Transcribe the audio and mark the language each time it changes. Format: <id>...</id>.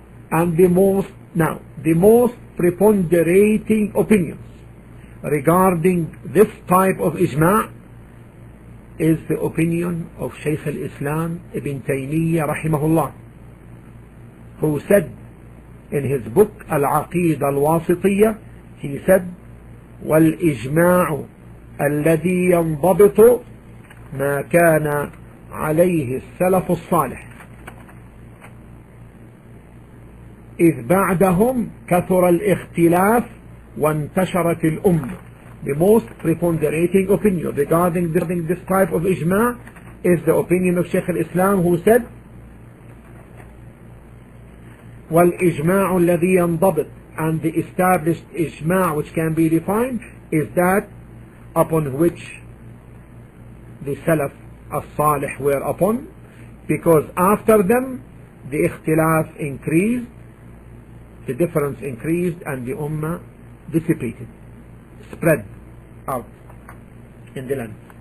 <en>And the most preponderating opinions regarding this type of ijma' is the opinion of Shaykh al-Islam Ibn Taymiyyah rahimahullah, who said in his book Al-Aqidah Al-Wasitiyah, he said, وَالْإِجْمَاعُ</en> <ar>الذي ينضبط ما كان عليه السلف الصالح إذ بعدهم كثر الاختلاف وانتشرت الأمة.</ar> <en>The most preponderating opinion regarding this type of ijma is the opinion of Shaykh al-Islam, who said</en> <ar>وَالْإِجْمَاعُ الَّذِي يَنْضَبِطُ,</ar> <en>and the established ijma which can be defined is that upon which the Salaf as-Salih were upon, because after them the ikhtilaf increased, the difference increased, and the ummah dissipated, spread out in the land.</en>